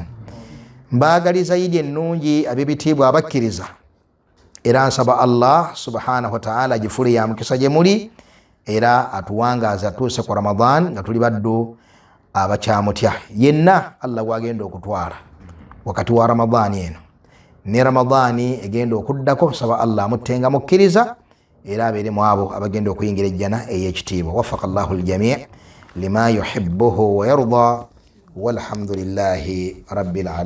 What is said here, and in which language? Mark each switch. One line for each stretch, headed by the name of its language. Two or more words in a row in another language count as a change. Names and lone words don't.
Ganda: Mbaagaliza Idi ennungi ab'ebitiibwa abakkiriza, era nsaba
Arabic: الله سبحانه وتعالى
Ganda: agifule ya mukisa gye muli era atuwangaaza atuuse ku Ramadan nga tuli baddu abakyamutya. Yenna Allah gwagenda okutwala wakati wa Ramadani eno ne Ramadani egenda okuddako, nsaba Allah amuttenga mukkiriza era abeere mu abo abagenda okuyingira ejjana ey'ekitiibwa.
Arabic: وفق الله الجميع لما يحبه ويرضى والحمد لله رب العالمين.